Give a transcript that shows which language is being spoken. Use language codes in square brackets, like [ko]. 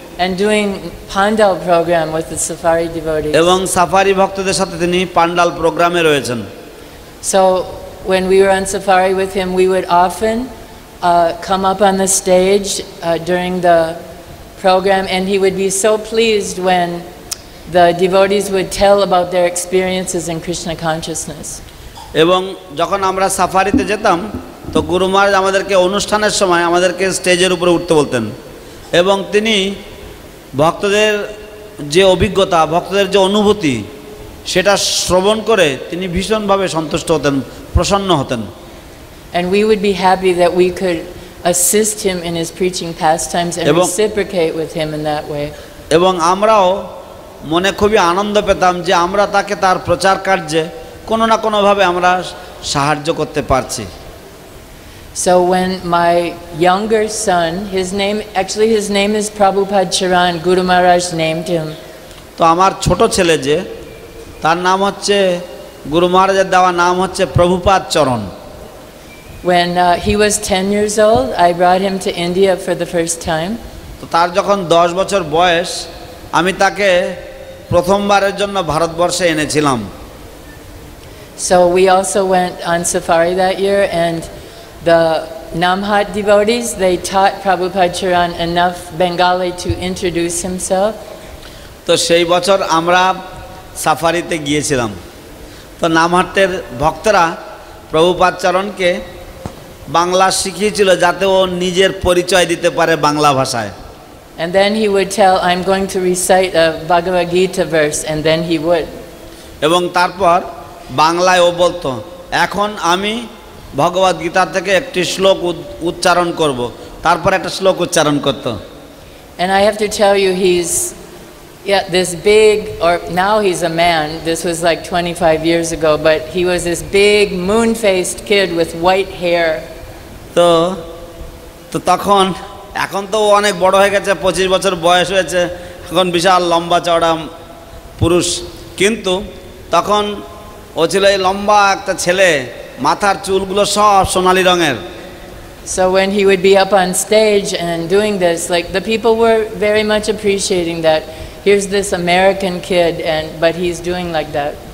[en] and doing Pandal program with the safari devotees. [bn] এবং safari ভক্তদের সাথে তিনি পান্ডাল প্রোগ্রামে রয়েছেন। [en] So when we were on safari with him, we would often come up on the stage during the program, and he would be so pleased when the devotees would tell about their experiences in Krishna consciousness. [bn] এবং যখন আমরা সাফারিতে যেতাম তো গুরু মহারাজ আমাদেরকে অনুষ্ঠানের সময় আমাদেরকে স্টেজের উপরে উঠতে বলতেন এবং তিনি ভক্তদের যে অভিজ্ঞতা, ভক্তদের যে অনুভূতি সেটা শ্রবণ করে তিনি ভীষণভাবে সন্তুষ্ট হতেন, প্রসন্ন হতেন। [en] And we would be happy that we could assist him in his preaching pastimes and reciprocate with him in that way. [bn] এবং আমরাও মনে খুবই আনন্দ পেতাম যে আমরা তাকে তার প্রচার কার্যে কোনো না কোনোভাবে আমরা সাহায্য করতে পারছি। [en] So when my younger son, his name is Prabhupada Charan, Guru Maharaj named him. [bn] তো আমার ছোট ছেলে যে তার নাম হচ্ছে গুরু মহারাজের দেওয়া নাম হচ্ছে প্রভুপাদ চরণ। [en] When he was 10 years old, I brought him to India for the first time. [bn] তো তার যখন 10 বছর বয়স আমি তাকে প্রথমবারের জন্য ভারতবর্ষে এনেছিলাম। [en] So we also went on safari that year, and the Namhat devotees, they taught Prabhupada Charan enough Bengali to introduce himself. [bn] তো সেই বছর আমরা সাফারিতে গিয়েছিলাম। তো নামহাটের ভক্তরা প্রভুপাদ চরণকে বাংলা শিখিয়েছিল যাতে ও নিজের পরিচয় দিতে পারে বাংলা ভাষায়। [en] And then he would tell, I'm going to recite a Bhagavad Gita verse, and then he would. [bn] এবং তারপর বাংলায় ও বলতো, এখন আমি ভগবদ গীতা থেকে একটি শ্লোক উচ্চারণ করব, তারপর একটা শ্লোক উচ্চারণ করত। [en] And I have to tell you, he's this big, or now he's a man, this was like 25 years ago, but he was this big moon-faced kid with white hair. [bn] তো তখন এখন তো অনেক বড় হয়ে গেছে, 25 বছর বয়স হয়েছে, এখন বিশাল লম্বা চওড়া পুরুষ, কিন্তু তখন ও ছিল এই লম্বা একটা ছেলে, মাথার চুলগুলো সব সোনালি রঙের, [en] So when he would be up on stage and doing this, like the people were very much appreciating that. Here's this American kid, but he's doing like that.